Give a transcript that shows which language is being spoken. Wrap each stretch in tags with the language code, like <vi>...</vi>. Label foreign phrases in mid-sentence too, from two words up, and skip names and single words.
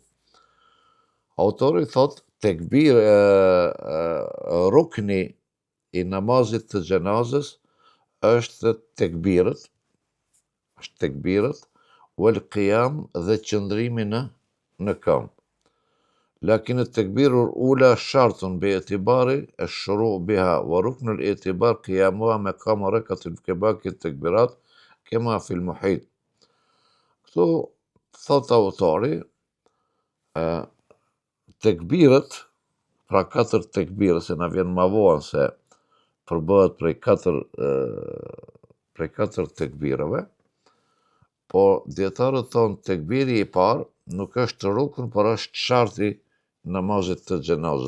<sq>Autori thot, rukni i namazit të gjenazës është tekbirët,</sq> <ar>والقيام</ar> <sq>dhe qëndrimi në këmbë.</sq> <ar>Lakin التكبير الأولى شرط باعتبار الشروع بها وركن الاعتبار قيامها مقام ركعة في باقي التكبيرات كما في المحيط.</ar> <sq>Këtu thot autori, tekbirët, pra 4 tekbirë, se na vjen ma vonë se përbëhet prej 4 tekbirëve, po dietarët thonë tekbiri i parë nuk është rukn, por është sharti namazit të gjenazës.</sq>